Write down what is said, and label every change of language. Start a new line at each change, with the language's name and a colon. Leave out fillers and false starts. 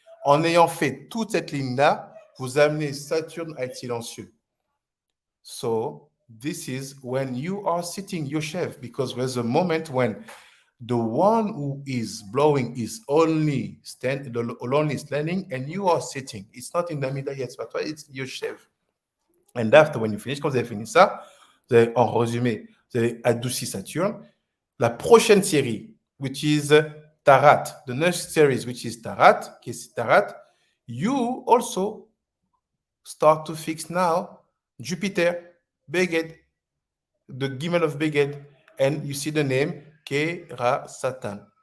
French: En ayant fait toute cette ligne-là, vous amenez Saturne à être silencieux.
English: So this is when you are sitting Yoshev, because there's a moment when the one who is blowing is only standing and you are sitting. It's not in the middle yet, but it's Yoshev. And after, when you finish,
French: quand vous avez fini ça, vous avez, en résumé, vous avez adouci Saturne. La prochaine série,
English: which is Tarat, the next series, which is Tarat,
French: qui est Tarat,
English: you also start to fix now Jupiter, Beged, the Gimel of Beged, and you see the name Kera Satan.